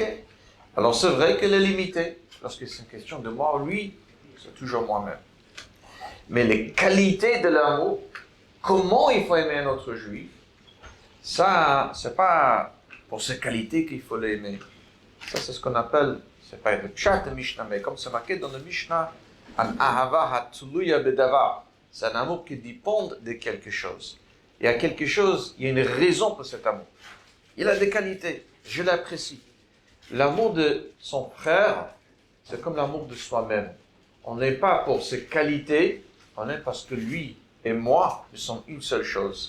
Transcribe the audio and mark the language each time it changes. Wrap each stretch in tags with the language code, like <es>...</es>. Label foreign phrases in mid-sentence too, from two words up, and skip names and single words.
<fr>Alors, c'est vrai qu'elle est limitée. Lorsque c'est une question de moi, lui, c'est toujours moi-même. Mais les qualités de l'amour, comment il faut aimer un autre juif, ça, c'est pas pour ses qualités qu'il faut l'aimer. Ça, c'est ce qu'on appelle, c'est pas le pshat de Mishnah, mais comme c'est marqué dans le Mishnah,</fr> <he>אן אהבה התלויה בדבר.</he> <fr>C'est un amour qui dépend de quelque chose. Il y a quelque chose, il y a une raison pour cet amour. Il a des qualités, je l'apprécie. L'amour de son frère, c'est comme l'amour de soi-même. On n'aime pas pour ses qualités, on aime parce que lui et moi, nous sommes une seule chose.</fr>